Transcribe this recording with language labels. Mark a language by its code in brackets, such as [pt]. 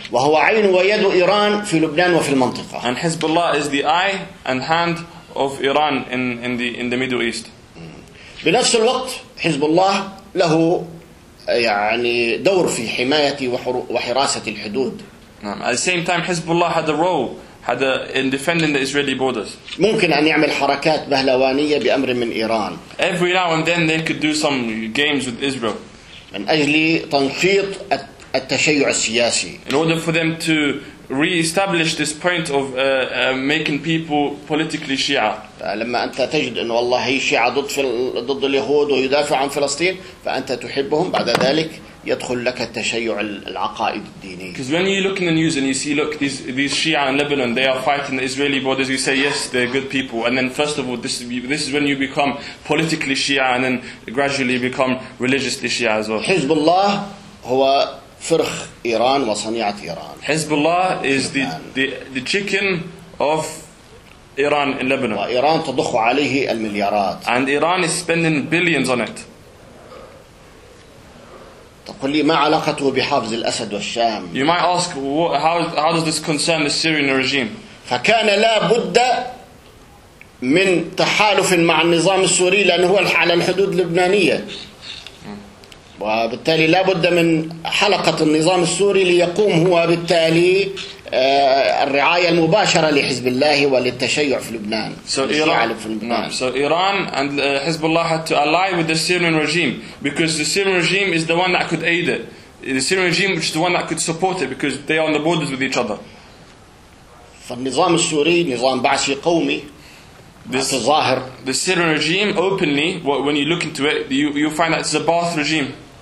[ar] وهو عين ويد إيران في لبنان وفي المنطقة. [en] And Hezbollah is the eye and hand of Iran in the Middle East. [ar] بنفس الوقت حزب الله له يعني دور في حماية وحراسة الحدود. [en] At the same time, Hezbollah had a role. Had in defending the Israeli borders. [ar] ممكن أن يعمل حركات بهلوانية بأمر من إيران. [en] Every now and then they could do some games with Israel. [ar] من أجل تنشيط التشيع السياسي. [en] In order for them to re-establish this point of making people politically Shia. [ar] لما أنت تجد أن والله هي شيعة ضد اليهود ويدافع عن فلسطين فأنت تحبهم بعد ذلك يدخل لك التشيع العقائد الديني. [en] Because when you look in the news and you see, look, these Shia in Lebanon, they are fighting the Israeli borders. You say, yes, they're good people. And then, first of all, this is when you become politically Shia, and then gradually become religiously Shia as well. [ar] حزب الله هو فرخ إيران وصنيعة إيران. [en] Hezbollah is the chicken of Iran in Lebanon. [ar] وإيران تضخ عليه المليارات. [en] And Iran is spending billions on it. [ar] تقول لي ما علاقته بحافظ الأسد والشام؟ [en] You might ask how does this concern the Syrian regime? [ar] فكان لا بد من تحالف مع النظام السوري لأنه هو على الحدود اللبنانية. وبالتالي لا بد من حلقة النظام السوري ليقوم هو بالتالي الرعاية المباشرة لحزب الله وللتشيع في لبنان. [en] So Iran and Hezbollah had to ally with the Syrian regime because the Syrian regime is the one that could aid it. The Syrian regime which is the one that could support it because they are on the borders with each other. [ar] فالنظام السوري نظام بعثي قومي. [en] The Syrian regime openly, when you look into it, you find that it's a Ba'ath regime.